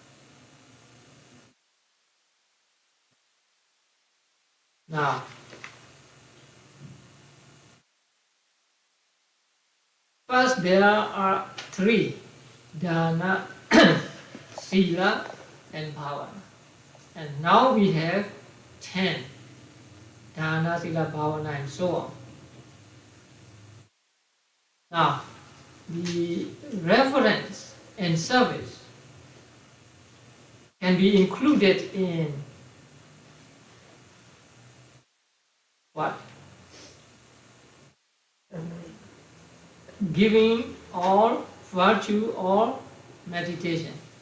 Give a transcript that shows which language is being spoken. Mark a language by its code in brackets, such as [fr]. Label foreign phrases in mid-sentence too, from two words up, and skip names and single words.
[en] Now, first there are 3, [pi] dana, sila [en] and bhavana. And now we have 10, [pi] dana, sila, bhavana [en] and so on. Now, the reverence and service can be included in what? Giving or virtue or meditation.